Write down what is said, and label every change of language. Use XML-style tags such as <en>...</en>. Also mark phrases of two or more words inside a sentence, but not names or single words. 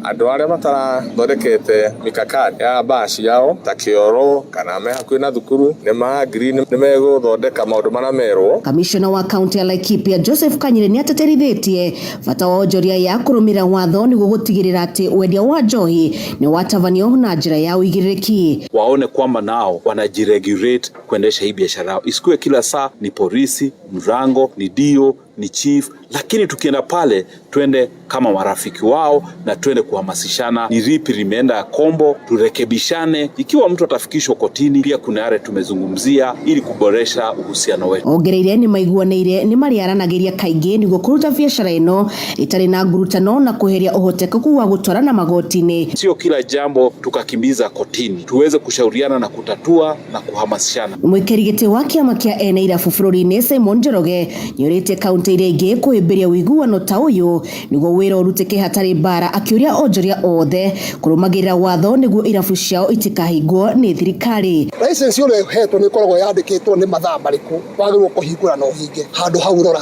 <ki>Andũ arĩa matarathondekete mikakati ya baci yao ta kĩoro kana me hakuhĩ na thukuru nĩ ma-agree nimego thondeka maũndũ marĩa merwo. Kamishona wa kaunti ya Laikipia Joseph Kanyire nĩ ateterithĩtie bata wa onjoria ya kũrũmĩrĩra watho nĩguo gũtigĩrĩra atĩ wendia wa njohi nĩ watabanio na njĩra ya uigĩrĩrĩki.</ki> <sw>Waone kwamba nao wanajiregulate kuendesha hii biashara yao, isikuwe kila saa ni polisi, mrango, ni dio, ni chief, lakini tukienda pale twende kama marafiki wao na twende kuhamasishana ni ripi limeenda kombo, turekebishane. Ikiwa mtu atafikishwa kotini, pia kuna yale tumezungumzia ili kuboresha uhusiano wetu.</sw> <ki>Ongereire ni maiguanĩire ni mariaranagĩria kaingĩ nĩguo kũruta biashara ĩno itarĩ na ngurutano na kuheria ũhotekeku wa gũtwarana magoti-inĩ.</ki> <sw>Sio kila jambo tukakimbiza kotini, tuweze kushauriana na kutatua na kuhamasishana.</sw> <ki>Mwĩkĩri gĩtĩ wa kĩama kĩa NAIRAF bũrũri-inĩ Simon Njoroge nĩorĩtie kaunti iria ingĩ kwĩmbĩria ũiguano ta ũyũ nĩguo wĩra ũrutĩke hatarĩ mbara, akĩũria onjoria othe kũrũmagĩrĩra watho nĩguo irabu ciao itikahingwo nĩ thirikari. License ũrĩa ũhetwo nĩ ĩkoragwo yandĩkĩtwo nĩ mathaa marĩkũ wagĩrĩirwo kũhingũra na ũhinge handũ hau rora.</ki>